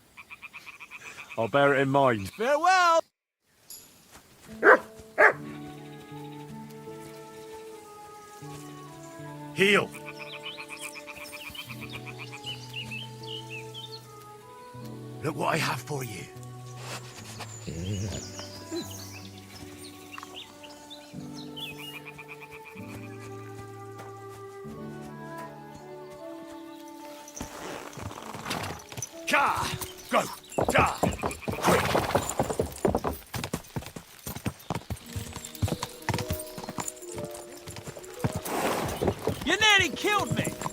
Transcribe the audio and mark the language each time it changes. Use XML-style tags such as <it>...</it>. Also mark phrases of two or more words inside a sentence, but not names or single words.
<en>I'll bear it in mind. Farewell! Heal! Look what I have for you. Ka! Go! Ja! Quick! You nearly killed me!</en>